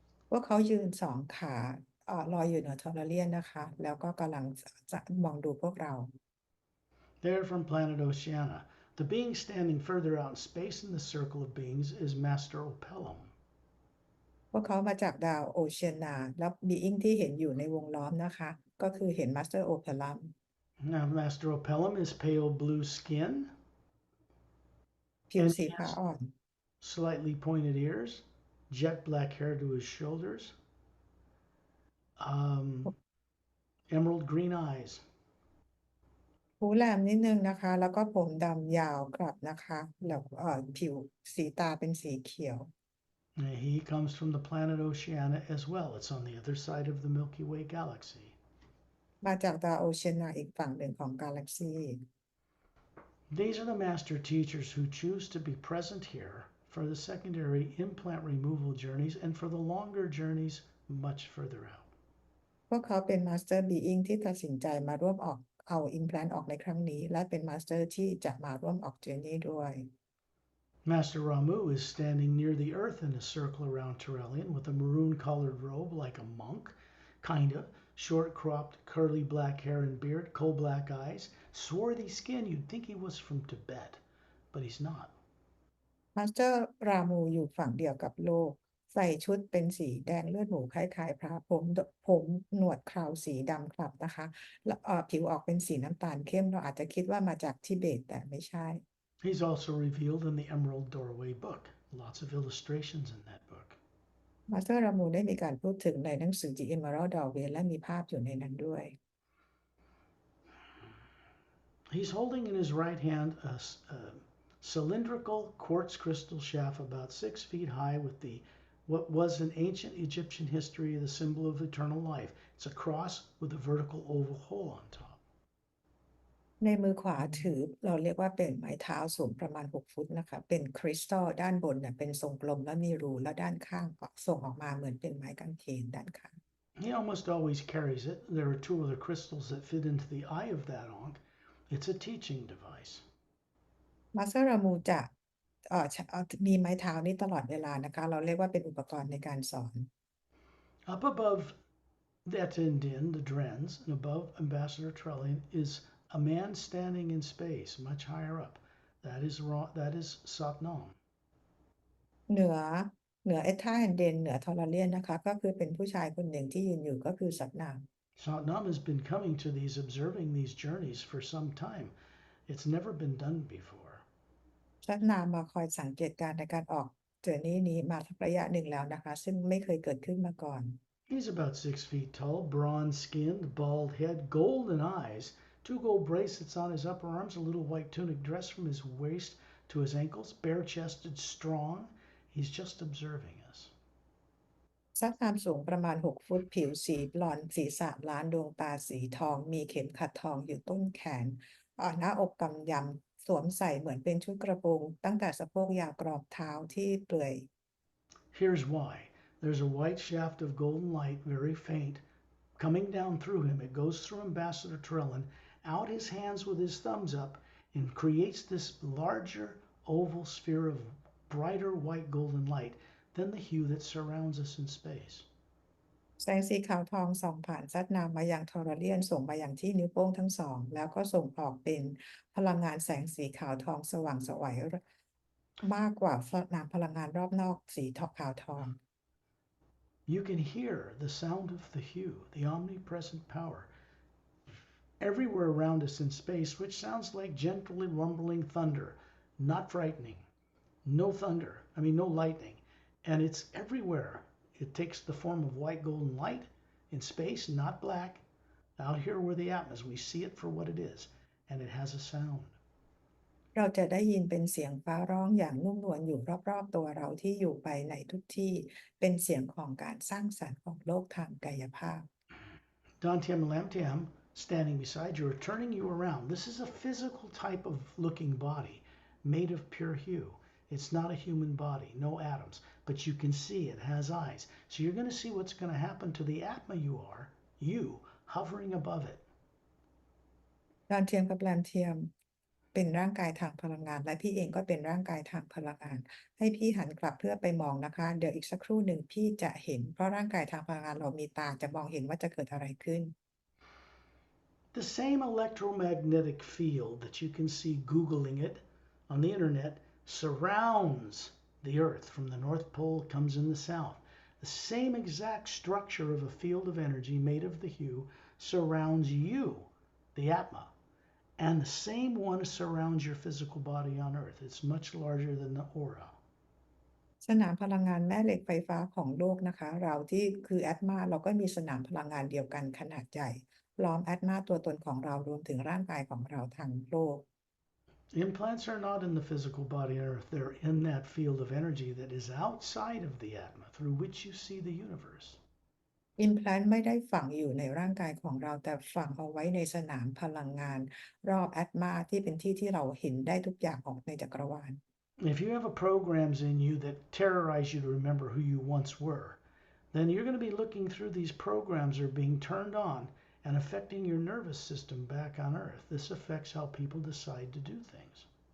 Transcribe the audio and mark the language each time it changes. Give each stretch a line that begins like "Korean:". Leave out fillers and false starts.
Thai: พวกเขายืน2 ขาลอยอยู่เหนือทอร์เรียนนะคะแล้วก็กำลังจะมองดูพวกเรา
English: They're from planet Oceania. The being standing further out in space in the circle of beings is Master Opellum.
Thai: พวกเขามาจากดาวโอเชียนาแล้วบีอิงที่เห็นอยู่ในวงล้อมนะคะก็คือเห็นมาสเตอร์โอเพลัม
English: Now, Master Opellum is pale blue skin
Thai: ผิว
English: and
Thai: สี
English: he
Thai: ฟ้า
English: has
Thai: อ่อน
English: slightly pointed ears, jet black hair to his shoulders, emerald green eyes.
Thai: หูแหลมนิดนึงนะคะแล้วก็ผมดำยาวกลับนะคะแล้วผิวสีตาเป็นสีเขียว
English: He comes from the planet Oceania as well. It's on the other side of the Milky Way galaxy.
Thai: มาจากดาวโอเชียนาอีกฝั่งหนึ่งของกาแล็กซี
English: These are the master teachers who choose to be present here for the secondary implant removal journeys and for the longer journeys much further out.
Thai: พวกเขาเป็นมาสเตอร์บีอิงที่ตัดสินใจมาร่วมออกเอาอิมแพลนต์ออกในครั้งนี้และเป็นมาสเตอร์ที่จะมาร่วมออกเจอร์นี่ด้วย
English: Master Ramu is standing near the earth in a circle around Turelian with a maroon-colored robe like a monk, kinda, short-cropped, curly black hair and beard, coal-black eyes, swarthy skin. You'd think he was from Tibet, but he's not.
Thai: มาสเตอร์รามูอยู่ฝั่งเดียวกับโลกใส่ชุดเป็นสีแดงเลือดหมูคล้ายๆพระผมหนวดเคราสีดำครับนะคะแล้วผิวออกเป็นสีน้ำตาลเข้มเราอาจจะคิดว่ามาจากทิเบตแต่ไม่ใช่
English: He's also revealed in the Emerald Doorway book. Lots of illustrations in that book.
Thai: มาสเตอร์รามูได้มีการพูดถึงในหนังสือ The Emerald Doorway และมีภาพอยู่ในนั้นด้วย
English: He's holding in his right hand a cylindrical quartz crystal shaft about 6 feet high with what was in ancient Egyptian history the symbol of eternal life. It's a cross with a vertical oval hole on top.
Thai: ในมือขวาถือเราเรียกว่าเป็นไม้เท้าสูงประมาณ6 ฟุตนะคะเป็นคริสตัลด้านบนเนี่ยเป็นทรงกลมและมีรูแล้วด้านข้างส่งออกมาเหมือนเป็นไม้กางเขนด้านข้าง
English: He almost always carries it. There are 2 other crystals that fit into the eye of that ankh. It's a teaching device.
Thai: มาสเตอร์รามูจะมีไม้เท้านี้ตลอดเวลานะคะเราเรียกว่าเป็นอุปกรณ์ในการสอน
English: Up above that Indian, the Drens, and above Ambassador Trellian is a man standing in space, much higher up. That is Satnam.
Thai: เหนือเอท่าแอนเดนเหนือทอร์เรียนนะคะก็คือเป็นผู้ชายคนหนึ่งที่ยืนอยู่ก็คือสัตนาม
English: Satnam has been coming to observing these journeys for some time. It's never been done before.
Thai: สัตนามมาคอยสังเกตการณ์ในการออกเจอร์นี่นี้มาสักระยะหนึ่งแล้วนะคะซึ่งไม่เคยเกิดขึ้นมาก่อน
English: He's about 6 feet tall, bronze-skinned, bald head, golden eyes, 2 gold bracelets on his upper arms, a little white tunic dress from his waist to his ankles, bare-chested, strong. He's just observing us.
Thai: สัตนามสูงประมาณ6 ฟุตผิวสีบลอนด์ศีรษะล้านดวงตาสีทองมีเข็มขัดทองอยู่ต้นแขนหน้าอกกำยำ สวมใส่เหมือนเป็นชุดกระโปรงตั้งแต่สะโพกยาวกรอบเท้าที่เปลือย
English: Here's why. There's a white shaft of golden light, very faint, coming down through him. It goes through Ambassador Trellin, out his hands with his thumbs up, and creates this larger oval sphere of brighter white golden light than the hue that surrounds us in space.
Thai: แสงสีขาวทองส่องผ่านซัดน้ำมายังทอร์เรียนส่งมาอย่างที่นิ้วโป้งทั้งสองแล้วก็ส่งออกเป็นพลังงานแสงสีขาวทองสว่างไสวมากกว่าสนามพลังงานรอบนอกสีขาวทอง
English: You can hear the sound of the hue, the omnipresent power, everywhere around us in space, which sounds like gently rumbling thunder, not frightening. No thunder, no lightning. And it's everywhere. It takes the form of white golden light in space, not black. Out here where the atmosphere, we see it for what it is, and it has a sound.
Thai: เราจะได้ยินเป็นเสียงฟ้าร้องอย่างนุ่มนวลอยู่รอบๆตัวเราที่อยู่ไปในทุกที่เป็นเสียงของการสร้างสรรค์ของโลกทางกายภาพ
English: Dantiam Lamtiam, standing beside you, are turning you around. This is a physical type of looking body made of pure hue. It's not a human body, no atoms, but you can see it has eyes. So you're going to see what's going to happen to the atma you hovering above it.
Thai: ดอนเทียมกับแรมเทียมเป็นร่างกายทางพลังงานและพี่เองก็เป็นร่างกายทางพลังงานให้พี่หันกลับเพื่อไปมองนะคะเดี๋ยวอีกสักครู่หนึ่งพี่จะเห็นเพราะร่างกายทางพลังงานเรามีตาจะมองเห็นว่าจะเกิดอะไรขึ้น
English: The same electromagnetic field that you can see Googling it on the internet surrounds the Earth. From the North Pole comes in the south. The same exact structure of a field of energy made of the hue surrounds you, the Atma. And the same one surrounds your physical body on Earth. It's much larger than the aura.
Thai: สนามพลังงานแม่เหล็กไฟฟ้าของโลกนะคะเราที่คือแอตมาเราก็มีสนามพลังงานเดียวกันขนาดใหญ่ล้อมแอตมาตัวตนของเรารวมถึงร่างกายของเราทั้งโลก
English: Implants are not in the physical body on Earth. They're in that field of energy that is outside of the Atma, through which you see the universe.
Thai: Implant ไม่ได้ฝังอยู่ในร่างกายของเราแต่ฝังเอาไว้ในสนามพลังงานรอบแอตมาที่เป็นที่ที่เราเห็นได้ทุกอย่างออกในจักรวาล
English: If you have programs in you that terrorize you to remember who you once were, then you're going to be looking through these programs are being turned on and affecting your nervous system back on Earth. This affects how people decide to do things.